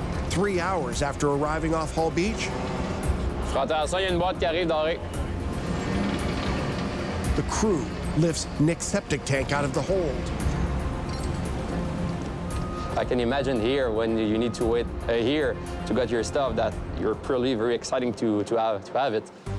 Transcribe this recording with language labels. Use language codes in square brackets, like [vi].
[en] 3 hours after arriving off Hall Beach, [fr] Fais attention, il y a une boîte qui arrive dorée. [en] the crew lifts Nick's septic tank out of the hold. I can imagine here when you need to wait a year to get your stuff that you're probably very exciting to have it.